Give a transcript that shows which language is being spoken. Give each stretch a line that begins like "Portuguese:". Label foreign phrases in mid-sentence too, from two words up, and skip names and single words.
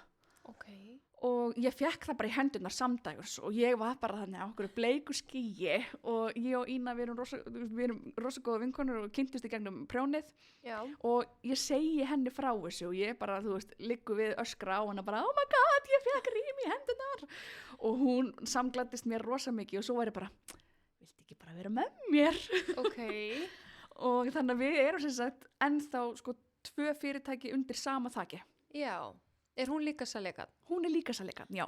Icelandic: Okay. Og ég fekk það bara í hendurnar samdægurs og ég var bara þannig á okkur bleiku skýi og ég og Ína við erum rosa góða vinkonur og kynntust í gegnum prjónið. Já. Og ég segi henni frá þessu og ég bara, þú veist, liggu við öskra á hana bara,
English: oh my god,
Icelandic: ég fekk rými í hendurnar og hún samgladdist mér rosa mikið og svo var ég bara, viltu ekki bara vera með mér? Okay. Og þannig að við erum sem sagt ennþá sko 2 fyrirtæki undir sama þaki. Já. Er hún líka salegarn? Hún er líka salegarn, já.